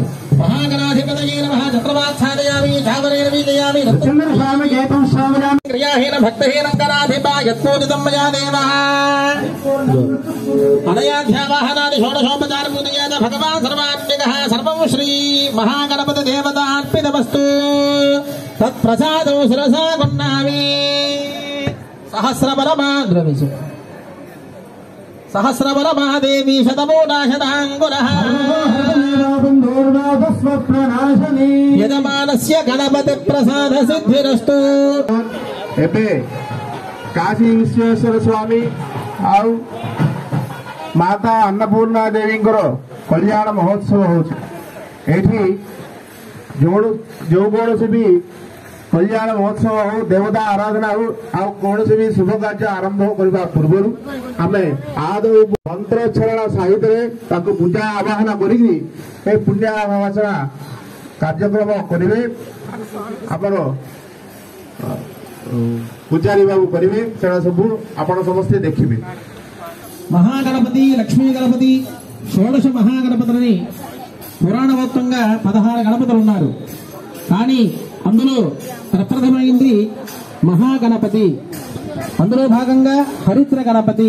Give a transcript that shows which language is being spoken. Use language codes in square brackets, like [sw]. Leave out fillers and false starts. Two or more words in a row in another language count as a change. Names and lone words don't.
[sa] మహాగణాధిపతయే నమః చక్రవాత్సాదయామి చావరేణ వీజయామి క్రియాహీన భక్తహీనం గణాధిపా యత్పూజితం మయా దేవః అనయాధ్యావాహనాది షోడశోపచార పూజయేన భగవాన్ సర్వాత్మికః సర్వం శ్రీ మహాగణపతి దేవతార్పితమస్తు తత్ప్రసాదో శిరసా గున్నామి. సహస్రబలమాదేవి శతమూలాశతాంగురః యజమానస్య గణపతి ప్రసాద సిద్ధిరస్తు. [or] ଏବେ କାଶୀ ବିଶ୍ୱେଶ୍ୱର ସ୍ୱାମୀ ଆଉ ମାତା ଅନ୍ନପୂର୍ଣ୍ଣା ଦେବୀଙ୍କର କଲ୍ୟାଣ ମହୋତ୍ସବ ହେଉଛି. ଏଠି ଯେଉଁ କୌଣସି ବି କଲ୍ୟାଣ ମହୋତ୍ସବ ହଉ ଦେବତା ଆରାଧନା ହଉ ଆଉ କୌଣସି ବି ଶୁଭ କାର୍ଯ୍ୟ ଆରମ୍ଭ କରିବା ପୂର୍ବରୁ ଆମେ ଆଦୌ ମନ୍ତ୍ରୋଚ୍ଚାରଣ ସାହିତ୍ୟରେ ତାଙ୍କୁ ପୂଜା ଆବାହନ କରିକି ଏ ପୁଣ୍ୟାବାସନା କାର୍ଯ୍ୟକ୍ରମ କରିବେ. ଆମର ପୂଜାରୀ ବାବୁ କରିବେ. ସେଟା ସବୁ ଆପଣ ସମସ୍ତେ ଦେଖିବେ. [te] మహాగణపతి లక్ష్మీ గణపతి షోడశ మహాగణపతులని పురాణవత్వంగా 16 గణపతులు ఉన్నారు. కానీ అందులో ప్రప్రథమైంది మహాగణపతి. అందులో భాగంగా హరిద్ర గణపతి.